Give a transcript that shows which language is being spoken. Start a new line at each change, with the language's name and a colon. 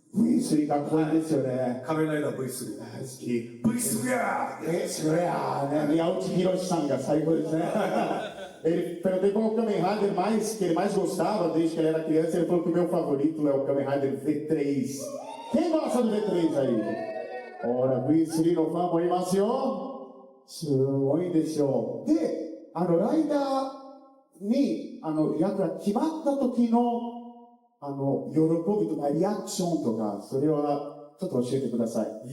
Japanese: V3 かっこいいですよね。仮面ライダー V3。大好き。 V3 やそれね、宮内博さんが最高ですね。
Portuguese: Ele perguntei qual é o Kamen Rider que ele mais gostava desde que ele era criança. Ele falou que o meu favorito é o Kamen Rider V3. Quem gosta do V3 aí?
Japanese: Ora, V3 のファンもいますよ。すごいですよ。で、ライダーに、役が決まった時の、喜びとかリアクションとか、それはちょっと教えてください。